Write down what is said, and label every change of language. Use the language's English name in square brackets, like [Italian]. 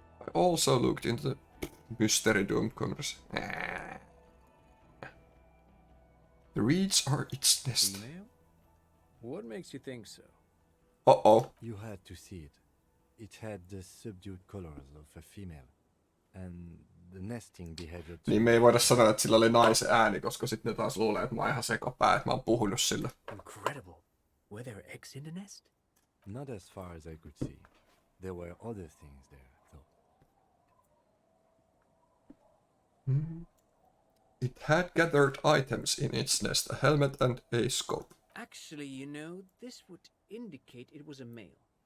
[English] I also looked into the Mystery Doom commerce. The reeds are its nest. Female? What makes you think so? Uh-oh. You had to see it. It had the subdued colors of a female, and the nesting behavior too. [Finnish] Niin me ei voida sanoa, että sillä oli naisen ääni, koska sitten ne taas luulee, että mä oon ihan sekopää, että mä oon puhunut sillä. [English] Incredible. Were there eggs in the nest? Not as far as I could see. There were other things there, though. It had gathered items in its nest, a helmet and a scope. Actually, you know, this would indicate it was a male.